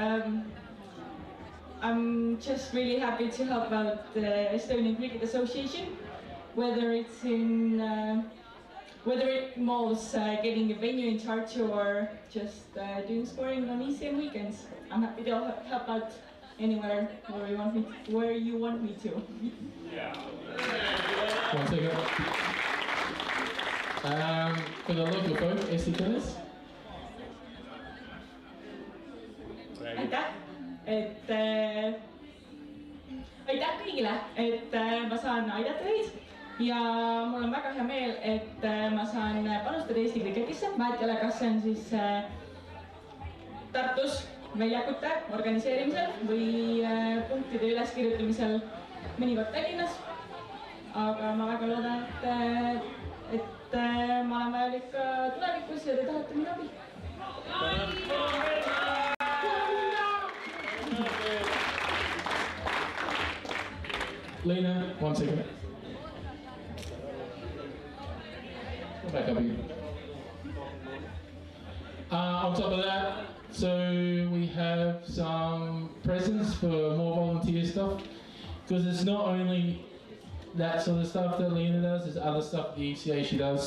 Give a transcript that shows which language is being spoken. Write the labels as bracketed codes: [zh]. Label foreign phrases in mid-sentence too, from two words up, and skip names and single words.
[en] I'm just really happy to help out the Estonian Cricket Association, whether it's in whether it involves getting a venue in charge or just doing scoring on ECM weekends. I'm happy to help out anywhere where you want me to. Yeah. 1 second. For the local folk, [et] Eesti keeles. aitäh, aitäh kõigile, et ma saan aidata teid ja mul on väga hea meel, et ma saan panustada Eesti kriketisse. Vahet ei ole, kas see on siis Tartus väljakute organiseerimisel või punktide üleskirjutamisel mõnikord Tallinnas. Aga ma väga loodan, et ma olen vajalik ka tulevikus ja te tahate minu abi. [en] Lena, 1 second. Back up here. On top of that, so we have some presents for more volunteer stuff, because it's not only that sort of stuff that Lena does, there's other stuff the ECA she does.